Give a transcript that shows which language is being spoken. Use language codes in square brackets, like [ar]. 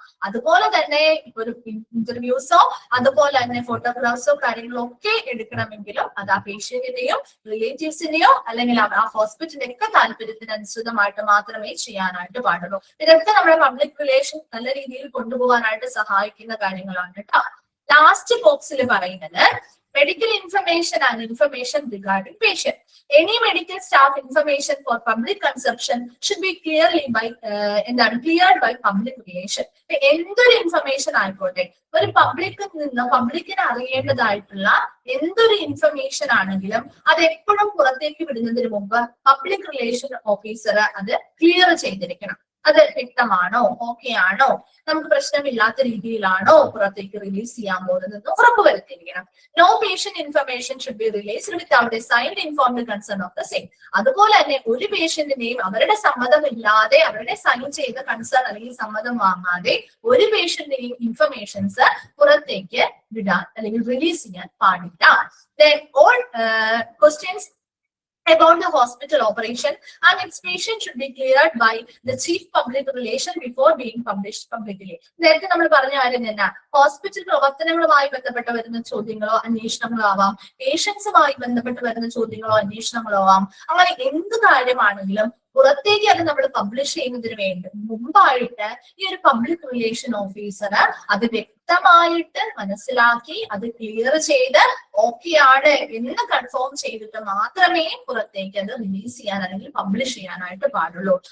[ml] അതുപോലെ തന്നെ ഇപ്പൊ ഒരു ഇന്റർവ്യൂസോ അതുപോലെ തന്നെ ഫോട്ടോഗ്രാഫ്സോ കാര്യങ്ങളോ ഒക്കെ എടുക്കണമെങ്കിലും അത് ആ പേഷ്യന്റിന്റെയോ റിലേറ്റീവ്സിന്റെയോ അല്ലെങ്കിൽ ആ ഹോസ്പിറ്റലിന്റെ ഒക്കെ താല്പര്യത്തിനനുസൃതമായിട്ട് മാത്രമേ ചെയ്യാനായിട്ട് പാടുള്ളൂ. ഇതൊക്കെ നമ്മുടെ പബ്ലിക് റിലേഷൻ നല്ല രീതിയിൽ കൊണ്ടുപോകാനായിട്ട് സഹായിക്കുന്ന കാര്യങ്ങളാണ് കേട്ടോ. ലാസ്റ്റ് ബോക്സിൽ പറയുന്നത് [en] medical information and information regarding patient. Any medical staff information for public consumption should be cleared by public relation. [ml] എന്തൊരു ഇൻഫർമേഷൻ ആയിക്കോട്ടെ, ഒരു പബ്ലിക്കിന് അറിയേണ്ടതായിട്ടുള്ള എന്തൊരു ഇൻഫർമേഷൻ ആണെങ്കിലും അത് എപ്പോഴും പുറത്തേക്ക് വിടുന്നതിന് മുമ്പ് പബ്ലിക് റിലേഷൻ ഓഫീസർ അത് ക്ലിയർ ചെയ്തിരിക്കണം. അത് വ്യക്തമാണോ, ഓക്കെ ആണോ, നമുക്ക് പ്രശ്നമില്ലാത്ത രീതിയിലാണോ പുറത്തേക്ക് റിലീസ് ചെയ്യാൻ പോകുന്നതെന്ന് ഉറപ്പുവരുത്തിയിരിക്കണം. [en] No patient information should be released without a signed informed concern of the same. [ml] അതുപോലെ തന്നെ ഒരു പേഷ്യന്റിനെയും അവരുടെ സമ്മതമില്ലാതെ, അവരുടെ സൈൻ ചെയ്ത കൺസേൺ അല്ലെങ്കിൽ സമ്മതം വാങ്ങാതെ ഒരു പേഷ്യന്റിനെയും ഇൻഫർമേഷൻസ് പുറത്തേക്ക് വിടാൻ അല്ലെങ്കിൽ റിലീസ് ചെയ്യാൻ പാടില്ല. [en] Then all questions about the hospital operation and its patient should be cleared by the chief public relation before being published publicly. [ml] നേരത്തെ നമ്മൾ പറഞ്ഞ കാര്യം തന്നെ, ഹോസ്പിറ്റൽ പ്രവർത്തനങ്ങളുമായി ബന്ധപ്പെട്ട് വരുന്ന ചോദ്യങ്ങളോ അന്വേഷണങ്ങളോ ആവാം, പേഷ്യൻസുമായി ബന്ധപ്പെട്ട് വരുന്ന ചോദ്യങ്ങളോ അന്വേഷണങ്ങളോ ആവാം, അങ്ങനെ എന്ത് കാര്യമാണെങ്കിലും പുറത്തേക്ക് അത് നമ്മൾ പബ്ലിഷ് ചെയ്യുന്നതിന് മുമ്പായിട്ട് ഈ ഒരു പബ്ലിക് റിലേഷൻ ഓഫീസർ അത് വ്യക്തമായിട്ട് മനസ്സിലാക്കി അത് ക്ലിയർ ചെയ്ത് ഓക്കെ ആണ് എന്ന് കൺഫേം ചെയ്തിട്ട് മാത്രമേ പുറത്തേക്ക് അത് റിലീസ് ചെയ്യാൻ അല്ലെങ്കിൽ പബ്ലിഷ് ചെയ്യാനായിട്ട് പാടുള്ളൂ.